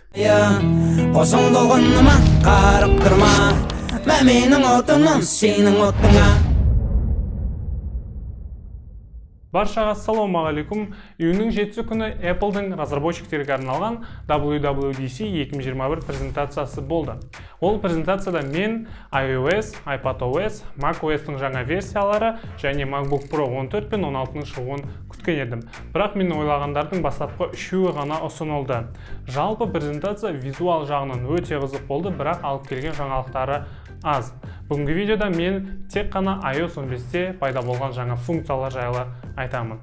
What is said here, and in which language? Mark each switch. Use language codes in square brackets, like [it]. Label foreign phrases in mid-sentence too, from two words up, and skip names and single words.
[kk] Қосыңды олғыныма қарып тұрма, мәменің отының сенің отыңа. Баршаға ассалаумағалейкум. Июньнің 7 күні Apple'дың разработчиктерге арналған WWDC 2021 презентациясы болды. Ол презентацияда мен iOS, iPadOS, macOS-тың жаңа версиялары және MacBook Pro 14 пен 16-ның шығуын күткен едім. Бірақ мен ойлағандардың бастапқы үшеуі ғана ұсынылды. Жалпы презентация визуал жағынан өте қызық болды, бірақ алып келген жаңалықтары аз. Бүгінгі видеода мен тек қана iOS 15-те пайда болған жаңа функциялар жайлы айтамын.